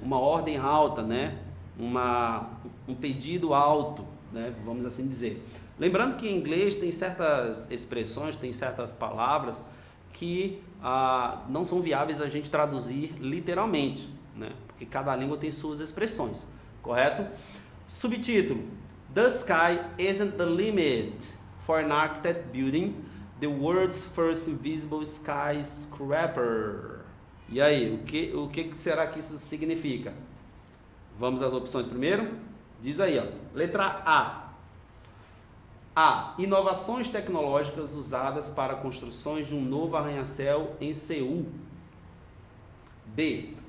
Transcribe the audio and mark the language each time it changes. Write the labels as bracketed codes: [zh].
[pt] Uma ordem alta, né? Um pedido alto, né? Vamos assim dizer. Lembrando que em inglês tem certas expressões, tem certas palavras que não são viáveis a gente traduzir literalmente, né? Porque cada língua tem suas expressões, correto? [en] Subtítulo, The sky isn't the limit for an architect building the world's first invisible skyscraper. [pt] E aí, o que será que isso significa? Vamos às opções primeiro? Diz aí, ó. Letra A. A. Inovações tecnológicas usadas para construções de um novo arranha-céu em Seul. B.